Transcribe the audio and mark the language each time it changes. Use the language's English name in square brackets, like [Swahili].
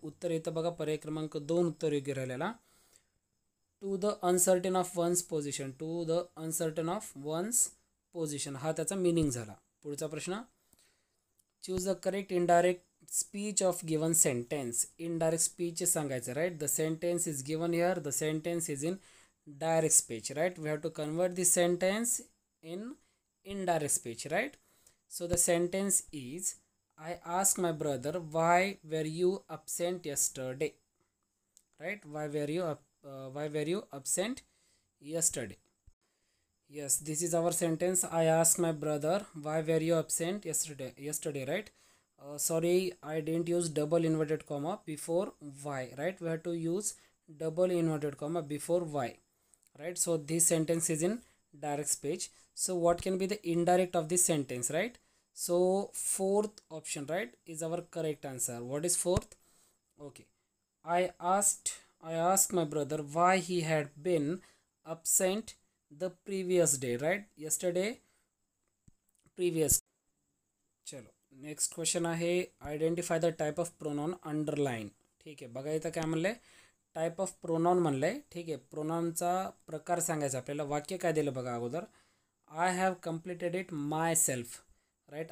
[Marathi] उत्तर येतं बघा पर्याय क्रमांक 2 उत्तर योग्य राहिलेला. [English] to the uncertain of one's position, [Marathi] to the uncertain of one's position, हा त्याचा मिनिंग झाला. पुढचा प्रश्न, [English] Choose the correct indirect speech of given sentence. Indirect speech [Marathi] सांगायचं, [English] Right. The sentence is given here, the sentence is in direct speech, right? We have to convert the sentence in indirect speech, right? So the sentence is, I asked my brother, why were you absent yesterday, right? Why were you absent yesterday? Yes, this is our sentence. I asked my brother, why were you absent yesterday, right? Sorry, I didn't use double inverted comma before why, right? We have to use double inverted comma before why, right? So this sentence is in direct speech. So what can be the indirect of this sentence, right? So fourth option, right, is our correct answer. What is fourth? Okay, I asked my brother why he had been absent the previous day, right? Yesterday, previous. चलो next question आहे, identify the type of pronoun underline. [Marathi] ठीक आहे, बघा इथं काय म्हणलंय, type of pronoun म्हणलंय. ठीक आहे, प्रोनाउनचा प्रकार सांगायचा आपल्याला. वाक्य काय दिलं बघा अगोदर, [English] I have completed it myself, right.